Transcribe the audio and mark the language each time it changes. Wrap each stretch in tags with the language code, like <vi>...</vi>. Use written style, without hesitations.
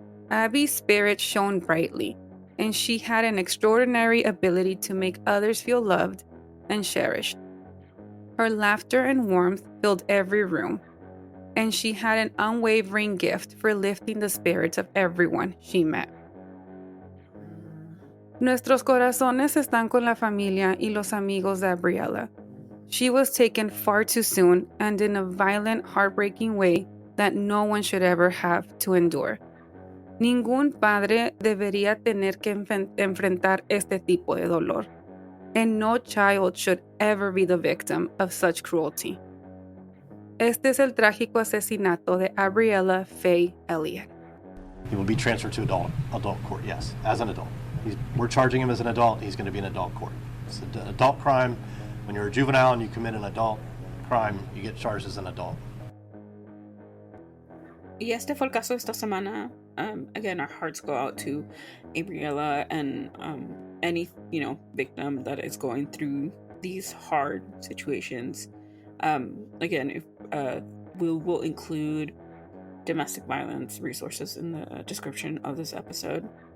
<en>Abby's spirit shone brightly, and she had an extraordinary ability to make others feel loved and cherished. Her laughter and warmth filled every room, and she had an unwavering gift for lifting the spirits of everyone she met.</en> <es>Nuestros corazones están con la familia y los amigos de Abbriella.</es> <en>She was taken far too soon and in a violent, heartbreaking way that no one should ever have to endure.</en> <es>Ningún padre debería tener que enfrentar este tipo de dolor,</es> <en>and no child should ever be the victim of such cruelty.</en> <es>Este es el trágico asesinato de Abbriella Faye Elliott.</es> <en>He will be transferred to adult court, yes, as an adult. We're charging him as an adult. He's going to be in adult court. It's an adult crime. When you're a juvenile and you commit an adult crime, you get charged as an adult.</en> <es>Y este fue el caso esta semana.</es> <en>Again, our hearts go out to Abbriella and any victim that is going through these hard situations. Again, if we'll include domestic violence resources in the description of this episode.</en>